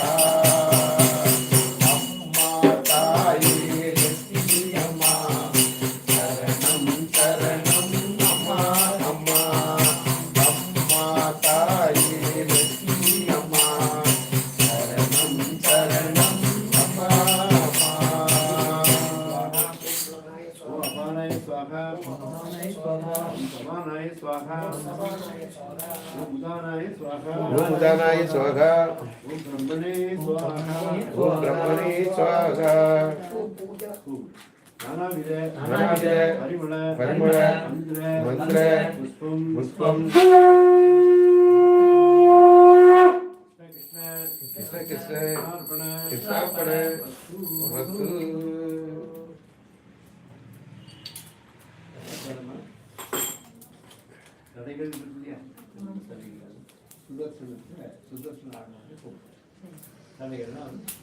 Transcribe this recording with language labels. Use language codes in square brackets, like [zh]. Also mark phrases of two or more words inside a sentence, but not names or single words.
[ta] அம்மா தாயே வெற்றி அம்மா சரணம் சரணம் அம்மா அம்மா அம்மா தாயே வெற்றி அம்மா சரணம் சரணம் அம்மா அம்மா [sa] ओम अपानाय स्वाहा समानाय स्वाहा ओम उदानाय स्वाहा ओम उदानाय स्वाहा ओम ब्रह्मणे स्वाहा ओम ब्रह्मणे स्वाहा नानाविध परिमल परिमल मंत्र पुष्पं कृष्ण कृष्ण अर्पण कृष्णार्पण वस्तु [ta] கதைகள் இருக்கு இல்லையா சுதர்சனத்தில் சுதர்சன ஆடினாலே போகும் கதைகள்லாம் வந்து